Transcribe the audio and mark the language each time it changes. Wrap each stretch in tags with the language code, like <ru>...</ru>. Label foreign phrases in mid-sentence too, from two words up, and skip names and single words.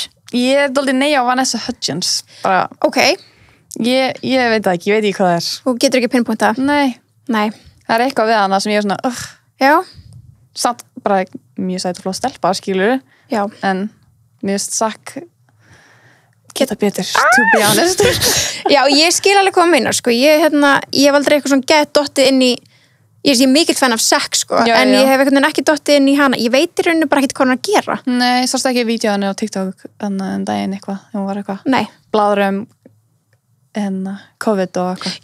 <is>Ég er dálítið nei á Vanessa Hudgens bara, ok ég veit það ekki, ég veit ekki hvað það er þú getur ekki pinpointa? Nei, það er eitthvað við hana sem ég er svona já samt bara mjög sæt og flott stelpa, skilur já en mér finnst Zac geta betur,</is> <en>to be honest</en> <is>já, ég skil alveg hvað að meina, sko ég hef aldrei eitthvað svona gett dottið inn í ég er mikill fan af Zac, sko en ég hef eitthvað ekki dottið inn í hana ég veit í rauninu bara ekkert hvað hann að gera nei, sástu ekki vídeoðinu á TikTok en daginn eitthvað, hún var eitthvað nei bladur COVID og eitthvað</is>